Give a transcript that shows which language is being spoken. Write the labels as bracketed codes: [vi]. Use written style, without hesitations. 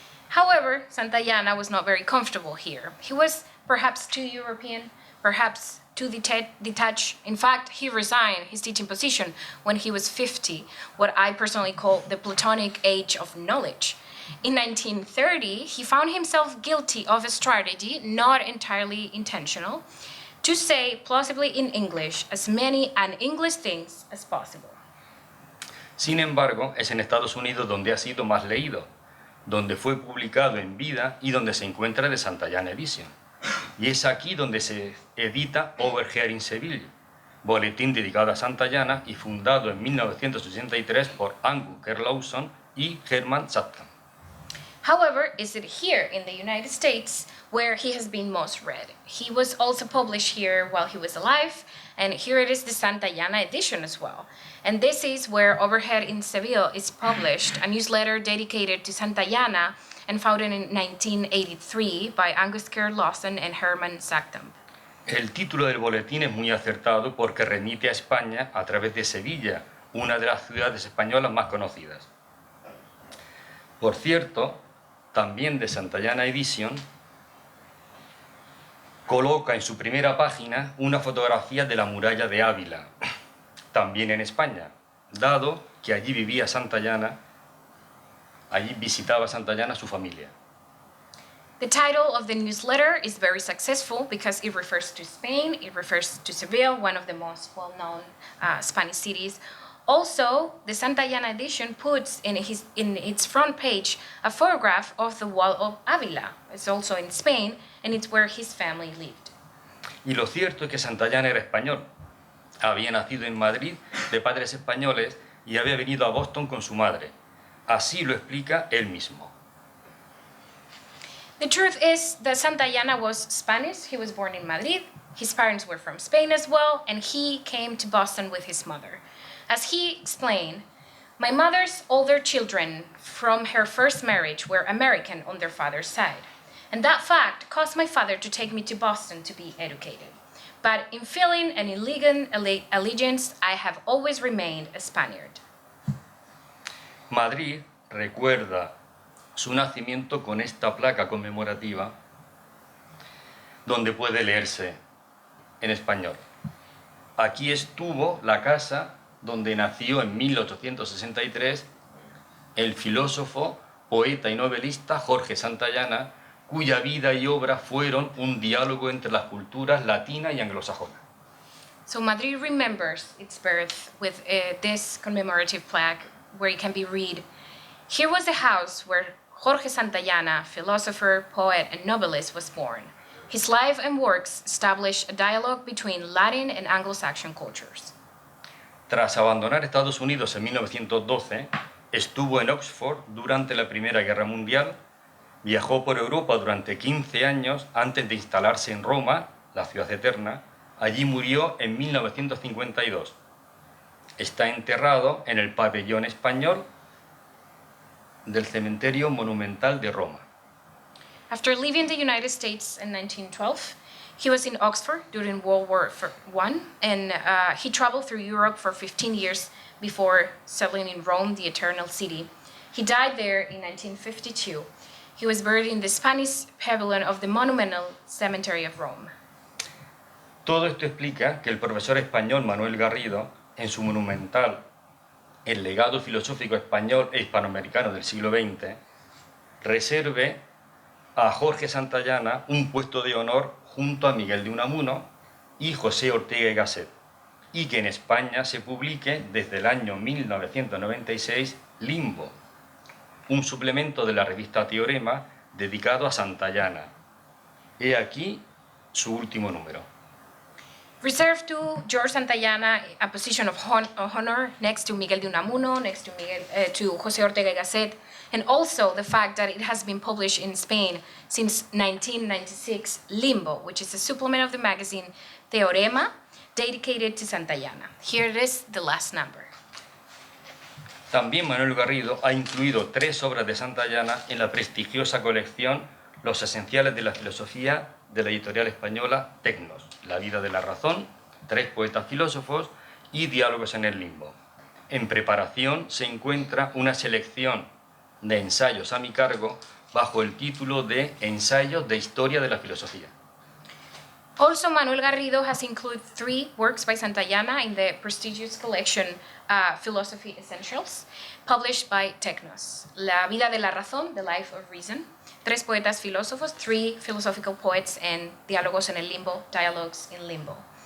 [en] However, Santayana was not very comfortable here. He was perhaps too European, perhaps too detached. In fact, he resigned his teaching position when he was 50, what I personally call the Platonic age of knowledge. In 1930, he found himself guilty of a strategy not entirely intentional, to say, plausibly in English, as many un-English things as possible. [es] Sin embargo, es en Estados Unidos donde ha sido más leído, donde fue publicado en vida y donde se encuentra de Santayana Edition. Y es aquí donde se edita Over Here in Seville, boletín dedicado a Santayana y fundado en 1983 por Angus Lawson y Herman Satkham. [en] However, is it here in the United States where he has been most read? He was also published here while he was alive, and here it is the Santayana edition as well. And this is where Overhead in Seville is published, a newsletter dedicated to Santayana and founded in 1983 by Angus Lawson and Herman Satkham. [es] El título del boletín es muy acertado porque remite a España a través de Sevilla, una de las ciudades españolas más conocidas. Por cierto, también de Santayana Edition, coloca en su primera página una fotografía de la muralla de Ávila, también en España, dado que allí vivía Santayana, allí visitaba Santayana su familia. [en] The title of the newsletter is very successful because it refers to Spain, it refers to Seville, one of the most well-known Spanish cities. Also, the Santayana edition puts in its front page a photograph of the wall of Ávila. It's also in Spain, and it's where his family lived. [es] Y lo cierto es que Santayana era español. Había nacido en Madrid de padres españoles y había venido a Boston con su madre. Así lo explica él mismo. [en] The truth is that Santayana was Spanish. He was born in Madrid. His parents were from Spain as well, and he came to Boston with his mother. As he explained, my mother's older children from her first marriage were American on their father's side. And that fact caused my father to take me to Boston to be educated. But in feeling an illegal allegiance, I have always remained a Spaniard. [es] Madrid recuerda su nacimiento con esta placa conmemorativa donde puede leerse en español. Aquí estuvo la casa donde nació en 1863 el filósofo poeta y novelista Jorge Santayana, cuya vida y obra fueron un diálogo entre las culturas latina y anglosajona. [en] So Madrid remembers its birth with this commemorative plaque where it can be read, "Here was the house where Jorge Santayana, philosopher, poet, and novelist, was born. His life and works established a dialogue between Latin and Anglo-Saxon cultures." [es] Tras abandonar Estados Unidos en 1912, estuvo en Oxford durante la Primera Guerra Mundial, viajó por Europa durante 15 años antes de instalarse en Roma, la ciudad eterna. Allí murió en 1952. Está enterrado en el pabellón español del Cementerio Monumental de Roma. [en] After leaving the United States in 1912, he was in Oxford during World War I, and he traveled through Europe for 15 years before settling in Rome, the Eternal City. He died there in 1952. He was buried in the Spanish pavilion of the Monumental Cemetery of Rome. [es] Todo esto explica que el profesor español Manuel Garrido, en su monumental El legado filosófico español e hispanoamericano del siglo XX, reserve a Jorge Santayana un puesto de honor junto a Miguel de Unamuno y José Ortega y Gasset, y que en España se publique desde el año 1996 Limbo, un suplemento de la revista Teorema dedicado a Santayana. He aquí su último número. [en] Reserved to George Santayana, a position of honor next to Miguel de Unamuno, next to José Ortega y Gasset, and also the fact that it has been published in Spain since 1996, Limbo, which is a supplement of the magazine Teorema, dedicated to Santayana. Here it is, the last number. [es] También Manuel Garrido ha incluido 3 obras de Santayana en la prestigiosa colección Los esenciales de la filosofía de la editorial española Tecnos, La vida de la razón, 3 poetas filósofos y Diálogos en el limbo. En preparación se encuentra una selección de ensayos a mi cargo bajo el título de Ensayos de Historia de la Filosofía. [en] Also, Manuel Garrido has included 3 works by Santayana in the prestigious collection Philosophy Essentials, published by Tecnos. La vida de la razón, The Life of Reason, 3 poetas filósofos, 3 philosophical poets, and Diálogos en el limbo, Dialogues in Limbo.